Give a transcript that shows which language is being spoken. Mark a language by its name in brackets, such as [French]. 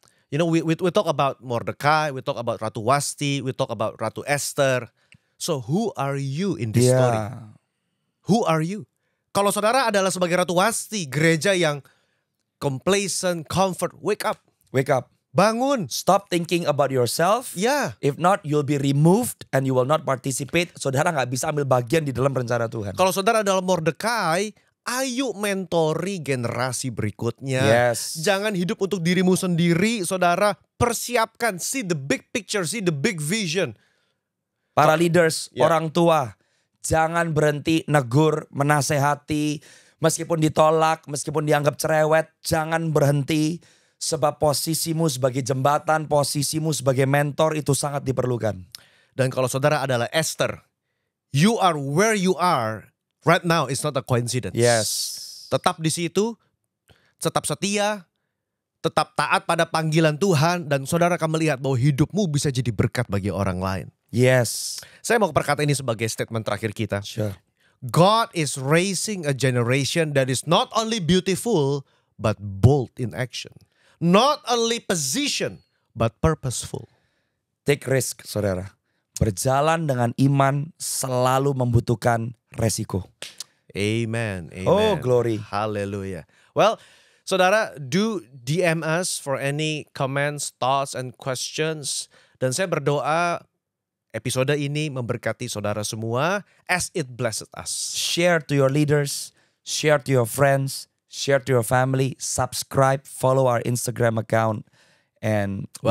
[English] You know, we talk about Mordekai, we talk about Ratu Wasti, we talk about Ratu Esther. So who are you in this story? Who are you? [Indonesian] Kalau saudara adalah sebagai Ratu Wasti, gereja yang complacent, comfort, wake up. [English] Wake up. [Indonesian] Bangun. [English] Stop thinking about yourself. [Indonesian] Ya. [English] If not, you'll be removed and you will not participate. [Indonesian] Saudara gak bisa ambil bagian di dalam rencana Tuhan. Kalau saudara adalah Mordekai, ayo mentori generasi berikutnya. [English] Yes. [Indonesian] Jangan hidup untuk dirimu sendiri, saudara. [English] Persiapkan, see the big picture, see the big vision. [Indonesian] Para leaders, orang tua, jangan berhenti negur, menasehati. Meskipun ditolak, meskipun dianggap cerewet, jangan berhenti. Sebab posisimu sebagai jembatan, posisimu sebagai mentor itu sangat diperlukan. [English] Dan kalau saudara adalah Esther, you are where you are right now is not a coincidence. Yes. [Indonesian] Tetap di situ, tetap setia, tetap taat pada panggilan Tuhan. Dan saudara akan melihat bahwa hidupmu bisa jadi berkat bagi orang lain. [English] Yes. [Indonesian] Saya mau berkata ini sebagai statement terakhir kita. [English] Sure. God is raising a generation that is not only beautiful, but bold in action. Not only position, but purposeful. Take risk, saudara. [Indonesian] Berjalan dengan iman selalu membutuhkan resiko. Amen. Amen. [English] Oh, glory. Hallelujah. Well, saudara, do DM us for any comments, thoughts, and questions. [Indonesian] Dan saya berdoa episode ini memberkati saudara semua as it blessed us. [English] Share to your leaders, share to your friends, share to your family, subscribe, follow our Instagram account, and we